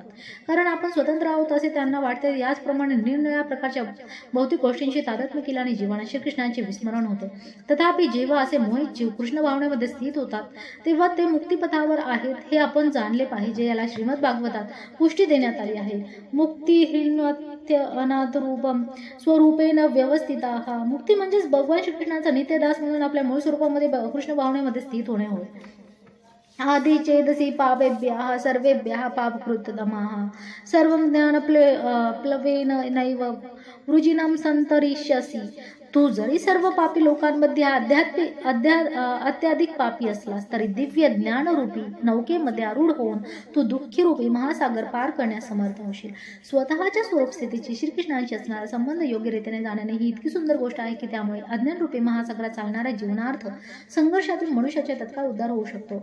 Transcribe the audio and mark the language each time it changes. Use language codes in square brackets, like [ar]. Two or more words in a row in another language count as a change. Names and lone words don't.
[mr] कारण आपण स्वतंत्र आहोत असे त्यांना वाटते. याचप्रमाणे निरनिराळ्या प्रकारच्या भौतिक गोष्टींशी तादात्म्य केल्याने जीवाने श्रीकृष्णांचे विस्मरण होते. तथापि जेव्हा असे मोहित जीव कृष्ण भावनेमध्ये स्थित होतात तेव्हा ते मुक्तिपथावर आहेत हे आपण जाणले पाहिजे. याला श्रीमद भागवतात पुष्टी देण्यात आली आहे. [sa] मुक्ती अनाथ रूपम स्वरूपेन व्यवस्थिता. [mr] मुक्ती म्हणजेच भगवान श्रीकृष्णांचा नित्यदास म्हणून आपल्या मूळ स्वरूपामध्ये कृष्ण भावनेमध्ये स्थित होणे होय. [sa] आदि चेदसी पापेभ्यः सर्वेभ्यः पापकृततमः सर्वं ज्ञान प्लवेन नैव वृजिनं संतरिष्यसि. [mr] तू जरी सर्व पापी लोकांमध्ये अत्याधिक पापी असलास तरी दिव्य ज्ञानरूपी नौकेमध्ये आरूढ होऊन तू दुःखी रूपी महासागर पार करण्यास समर्थ होशील. स्वतःच्या स्वरूप स्थितीची श्रीकृष्णांशी असणारा संबंध योग्य रीतीने जाणणे ही इतकी सुंदर गोष्ट आहे की त्यामुळे अज्ञानरूपी महासागरात चालणाऱ्या जीवनार्थ संघर्षातून मनुष्याचे तत्काळ उद्धार होऊ शकतो.